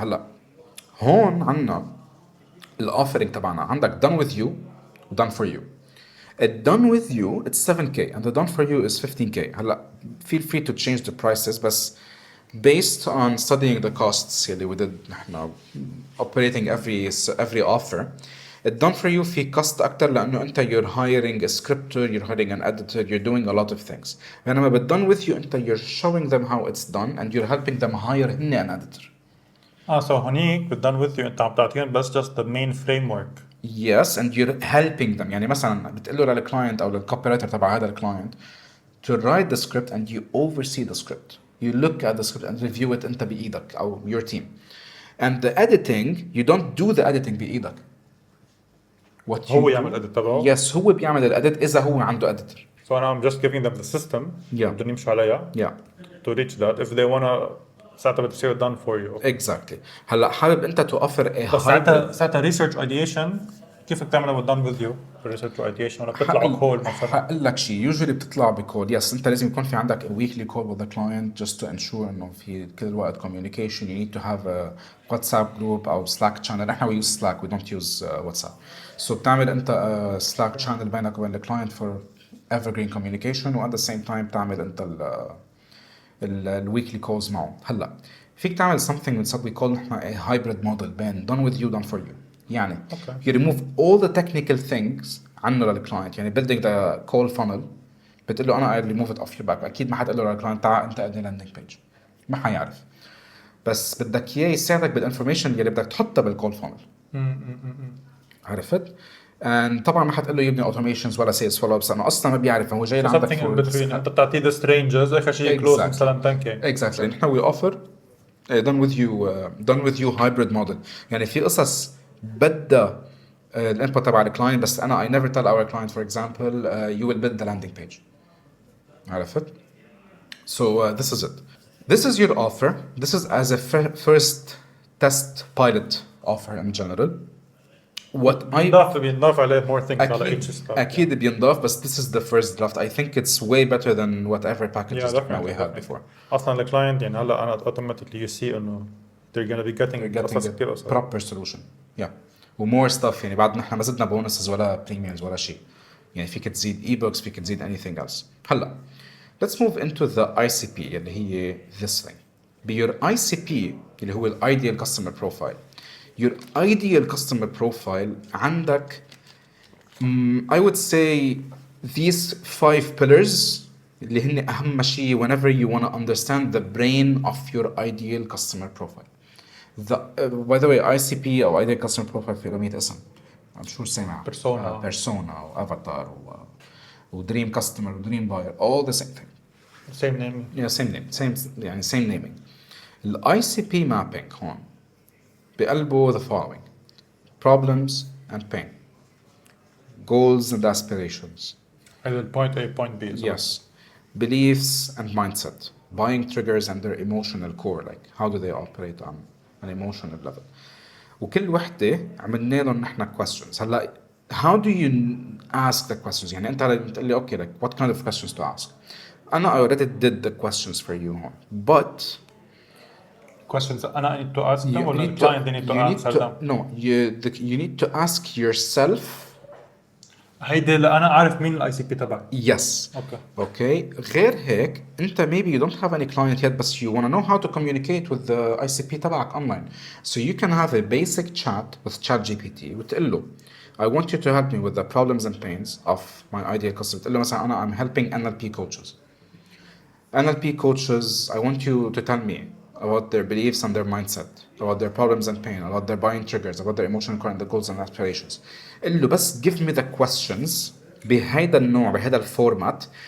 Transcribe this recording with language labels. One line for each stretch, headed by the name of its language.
Arabic: هلا هون عنا الاوفرنج تبعنا عندك done with you و done for you.
English: It done with you it's 7k and the done for you is 15k.
Arabic: هلا
English: feel free to change the prices
Arabic: بس
English: based on studying the costs
Arabic: اللي
English: we did
Arabic: نحن
English: operating every offer. It done for you
Arabic: في
English: cost
Arabic: أكتر لأنه أنت
English: you're hiring a scripter, you're hiring an editor, you're doing a lot of things.
Arabic: بينما بال
English: done with you
Arabic: أنت
English: you're showing them how it's done and you're helping them hire
Arabic: هن
English: an editor. So
Arabic: هنيك بال
English: done with you
Arabic: أنت عم تعطيهم بس
English: just the main framework. Yes, and you're helping them.
Arabic: يعني مثلا بتقول له للكلاينت او للكوبي تبع هذا الكلاينت
English: to write the script and you oversee the script. You look at the script and review it
Arabic: انت بايدك او
English: your team. And the editing, you don't do the editing
Arabic: بايدك.
English: What
Arabic: هو
English: you
Arabic: يعمل edit تبعه. Yes, هو بيعمل الاديت اذا هو عنده editor.
English: So I'm just giving them the system. Yeah.
Arabic: بدهم يمشوا عليها.
English: Yeah. To reach that if they wanna
Arabic: ساعتها بتصير
English: done for you. Exactly.
Arabic: هلا حابب انت
English: to offer a
Arabic: بس ساعتها research ideation كيف بتعملها
English: done with you research ideation
Arabic: ولا بتطلع بكول مثلا؟ حقول لك شيء usually بتطلع بكول. يس انت لازم يكون في عندك
English: a weekly call with the client just to ensure
Arabic: انه في كل الوقت
English: communication. You need to have a WhatsApp group
Arabic: او
English: Slack channel.
Arabic: نحن
English: we use Slack, we don't use WhatsApp. So
Arabic: بتعمل انت
English: Slack channel
Arabic: بينك وبين
English: the client for evergreen communication و at the same time
Arabic: بتعمل انت الويكلي كولز معه. هلا فيك تعمل
English: something that we call
Arabic: نحن
English: a hybrid model
Arabic: بين
English: done with you done for you.
Arabic: يعني
English: you remove all the technical things
Arabic: عنه للكلاينت. يعني
English: building the call funnel
Arabic: بتقول له انا
English: I remove it off your back.
Arabic: اكيد ما حتقول له للكلاينت تعال انت ابني لاندنج بيج، ما حيعرف. بس بدك اياه يساعدك بالانفورميشن اللي بدك تحطها بالكول funnel. عرفت؟ and طبعا ما حتقول له يبني اوتوميشنز ولا سيلز فولو ابس لانه اصلا ما بيعرف. هو جاي لعندك
English: something in between
Arabic: انت بتعطيه
English: the strangers
Arabic: اخر شيء كلوز مثلا 10k.
English: exactly.
Arabic: نحن
English: we offer done with you hybrid model.
Arabic: يعني في قصص بدها الانبوت تبع الكلاينت بس انا
English: I never tell our client for example you will build the landing page.
Arabic: عرفت؟
English: so this is it. This is your offer. This is as a first test pilot offer in general. What
Arabic: بينضاف عليه
English: more things
Arabic: على
English: each step.
Arabic: أكيد بينضاف بس
English: this is the first draft. I think it's way better than whatever packages that we had before.
Arabic: أصلاً الكلاينت يعني هلا أنا
English: automatically you see
Arabic: إنه
English: they're gonna be getting a proper solution. Yeah.
Arabic: و
English: more stuff.
Arabic: يعني بعد نحن ما زدنا bonuses ولا premiums ولا شيء. يعني فيك تزيد e-books فيك تزيد
English: anything else.
Arabic: هلا
English: let's move into the ICP
Arabic: اللي هي
English: this thing. Be your ICP
Arabic: اللي هو
English: ideal customer profile. Your ideal customer profile
Arabic: عندك
English: I would say these 5 pillars
Arabic: اللي هن أهم شيء
English: whenever you want to understand the brain of your ideal customer profile. By the way ICP
Arabic: أو
English: ideal customer profile
Arabic: في 100 اسم.
English: I'm sure
Arabic: سامع.
English: persona
Arabic: أو
English: avatar
Arabic: و
English: dream customer و dream buyer all the same thing. Same naming. Yeah, same name.
Arabic: يعني
English: same naming. ال ICP mapping
Arabic: هون بقلبه
English: the following: problems and pain, goals and aspirations, point A point B. yes, beliefs and mindset, buying triggers and their emotional core, like how do they operate on an emotional level.
Arabic: وكل وحدة عملنا لهم نحن questions. هلا
English: how do you ask the questions؟
Arabic: يعني أنت بتقول لي
English: okay like what kind of questions to ask.
Arabic: أنا
English: I already did the questions for you
Arabic: هون
English: but questions I need to ask them or the client they need to answer them? No, you need to ask yourself.
Arabic: هيدي اللي أنا عارف مين ال ICP تبعي.
English: Yes. Okay.
Arabic: غير هيك أنت
English: maybe you don't have any client yet but you want to know how to communicate with the ICP
Arabic: تبعك
English: online. So you can have a basic chat with ChatGPT
Arabic: وتقول له
English: I want you to help me with the problems and pains of my ideal customer.
Arabic: تقول له مثلا أنا
English: I'm helping NLP coaches. NLP coaches, I want you to tell me about their beliefs and their mindset, about their problems and pain, about their buying triggers, about their emotional core and the goals and aspirations.
Arabic: قل له بس
English: give me the questions
Arabic: بهيدا النوع بهيدا الفورمات